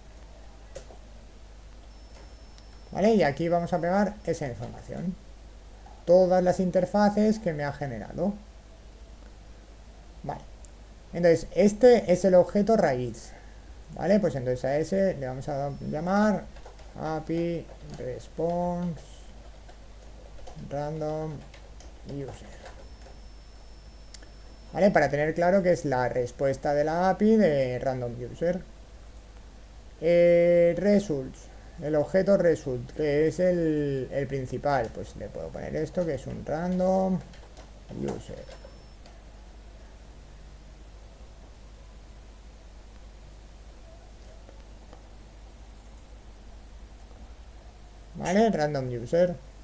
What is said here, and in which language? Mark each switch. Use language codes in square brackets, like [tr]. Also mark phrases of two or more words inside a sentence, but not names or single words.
[es] ¿Vale? Y aquí vamos a pegar esa información. Todas las interfaces que me ha generado. Vale. Entonces, este es el objeto raíz. ¿Vale? Pues entonces a ese le vamos a llamar [en] API response random user. [es] ¿Vale? Para tener claro que es la respuesta de la API de [en] random user. [es] Results. El objeto result, que es el principal, pues le puedo poner esto, que es un [en] random user. [es] ¿Vale? [en] Random user.